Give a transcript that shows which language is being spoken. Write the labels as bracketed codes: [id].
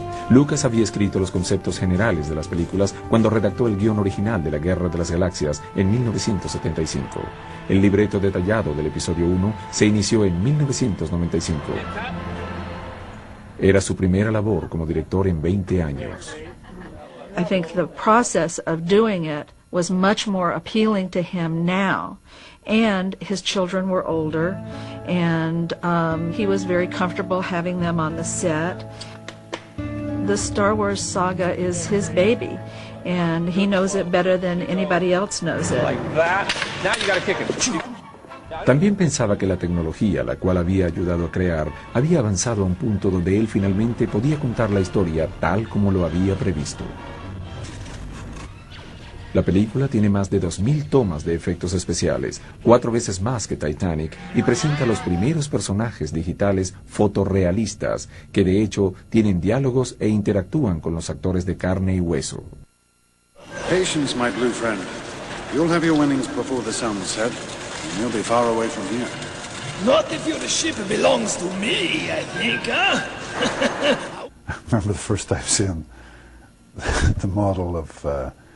[es] Lucas había escrito los conceptos generales de las películas cuando redactó el guion original de La Guerra de las Galaxias en 1975. El libreto detallado del episodio 1 se inició en 1995. Era su primera labor como director en 20 años. [en] I think the process of doing it was much more appealing to him now. And his children were older, and he was very comfortable having them on the set. The Star Wars saga is his baby, and he knows it better than anybody else knows it. Like that. Now you gotta kick him. [es] También pensaba que la tecnología, la cual había ayudado a crear, había avanzado a un punto donde él finalmente podía contar la historia tal como lo había previsto. La película tiene más de 2.000 tomas de efectos especiales, 4 veces más que Titanic, y presenta los primeros personajes digitales fotorrealistas, que de hecho tienen diálogos e interactúan con los actores de carne y hueso. [en] Patience, my blue friend. You'll have your winnings before the sun set, and you'll be far away from here. Not if your ship belongs to me, I think, huh? Remember the first time I've seen the model of...